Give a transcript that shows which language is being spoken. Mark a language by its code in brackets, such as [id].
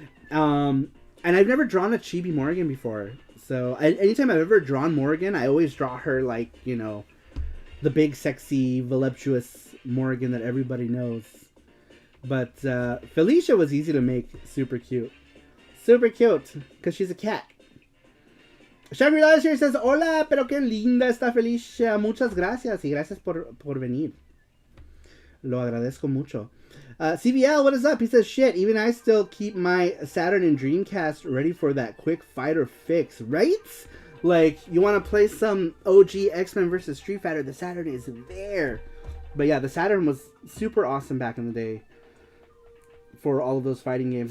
[en] And I've never drawn a chibi Morgan before. So anytime I've ever drawn Morgan, I always draw her like, you know, the big, sexy, voluptuous Morgan that everybody knows. But Felicia was easy to make super cute. Super cute, because she's a cat. [es] Shangri-La [en] here says, [es] hola, pero qué linda está Felicia. Muchas gracias, y gracias por venir. Lo agradezco mucho. [en] CBL, what is up? He says, shit, even I still keep my Saturn and Dreamcast ready for that quick fighter fix, right? Like, you want to play some OG X-Men vs. Street Fighter, the Saturn is there. But yeah, the Saturn was super awesome back in the day for all of those fighting games.